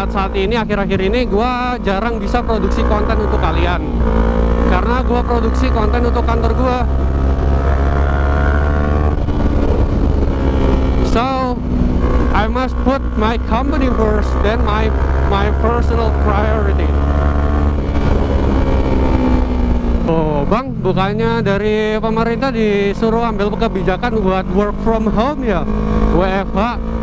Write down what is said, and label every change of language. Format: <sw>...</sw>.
<id>Saat ini akhir-akhir ini gua jarang bisa produksi konten untuk kalian karena gua produksi konten untuk kantor gua.</id> <en>So I must put my company first, then my personal priority.</en> <id>Oh bang, bukannya dari pemerintah disuruh ambil kebijakan buat</id> <en>work from home</en> <id>ya, WFH?</id>